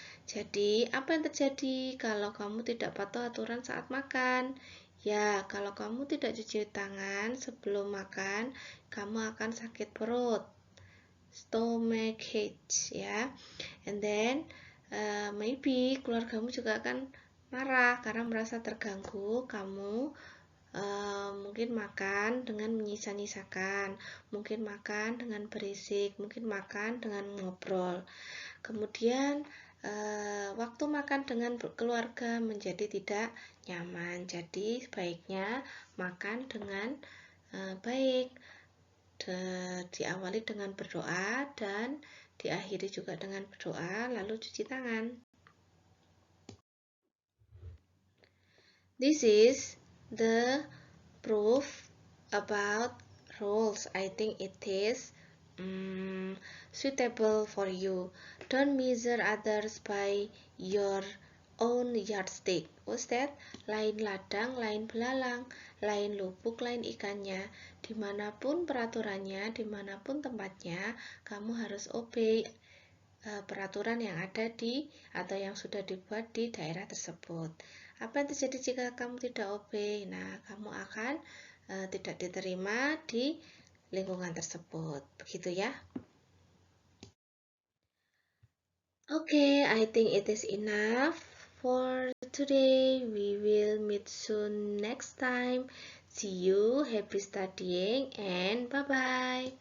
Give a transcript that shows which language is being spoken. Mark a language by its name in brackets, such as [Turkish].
[Indonesian] Jadi, apa yang terjadi kalau kamu tidak patuh aturan saat makan? Ya, kalau kamu tidak cuci tangan sebelum makan, kamu akan sakit perut, stomachache ya. [English] And then maybe [Indonesian] keluargamu juga akan marah karena merasa terganggu. Kamu mungkin makan dengan menyisa-nyisakan, mungkin makan dengan berisik, mungkin makan dengan ngobrol. Kemudian waktu makan dengan keluarga menjadi tidak nyaman. Jadi sebaiknya makan dengan baik, diawali dengan berdoa dan diakhiri juga dengan berdoa, lalu cuci tangan. [English] This is the proof about rules. I think it is suitable for you. Don't measure others by your own yardstick. What's that? [Indonesian] Lain ladang, lain belalang, lain lubuk, lain ikannya. Dimanapun peraturannya, dimanapun tempatnya, kamu harus obey peraturan yang ada di atau yang sudah dibuat di daerah tersebut. Apa yang terjadi jika kamu tidak obey? Nah, kamu akan tidak diterima di lingkungan tersebut. Begitu ya. [English] Okay, I think it is enough for today. We will meet soon next time. See you, happy studying, and bye-bye.